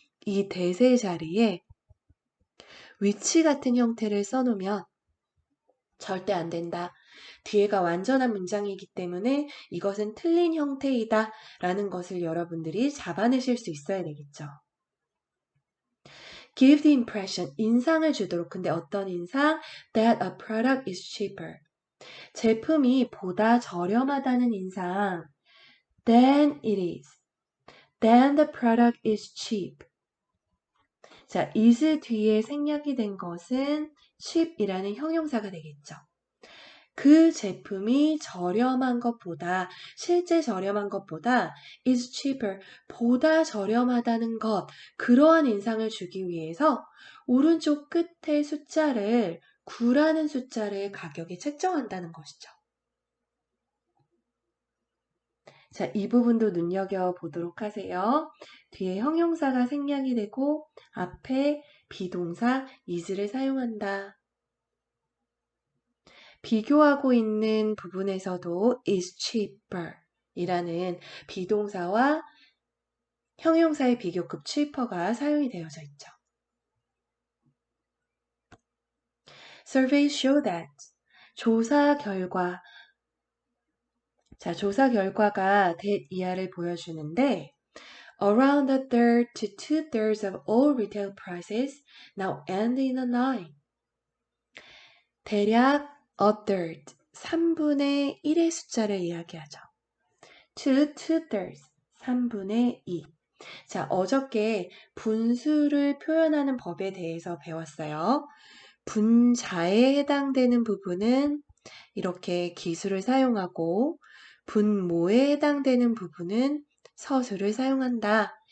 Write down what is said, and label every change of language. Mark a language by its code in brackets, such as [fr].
[ko] 이 대세 자리에 위치 같은 형태를 써놓으면 절대 안 된다. 뒤에가 완전한 문장이기 때문에 이것은 틀린 형태이다 라는 것을 여러분들이 잡아내실 수 있어야 되겠죠. [en] Give the impression, [ko] 인상을 주도록. 근데 어떤 인상? [en] That a product is cheaper. [ko] 제품이 보다 저렴하다는 인상. [en] Than it is. Then the product is cheap. [ko] 자, is 뒤에 생략이 된 것은 cheap이라는 형용사가 되겠죠. 그 제품이 저렴한 것보다, 실제 저렴한 것보다 is cheaper, 보다 저렴하다는 것, 그러한 인상을 주기 위해서 오른쪽 끝에 숫자를 9라는 숫자를 가격에 책정한다는 것이죠. 자, 이 부분도 눈여겨보도록 하세요. 뒤에 형용사가 생략이 되고 앞에 비동사 is를 사용한다. 비교하고 있는 부분에서도 is cheaper 이라는 비동사와 형용사의 비교급 cheaper가 사용이 되어져 있죠. [en] Surveys show that [ko] 조사 결과 조사 결과가 [en] that [ko] 이하를 보여주는데 [en] around a third to two-thirds of all retail prices now end in a 9. [ko] 대략 a third, 3분의 1의 숫자를 이야기하죠. [en] to two-thirds, [ko] 3분의 2. 자, 어저께 분수를 표현하는 법에 대해서 배웠어요. 분자에 해당되는 부분은 이렇게 기수를 사용하고 분모에 해당되는 부분은 서술을 사용한다.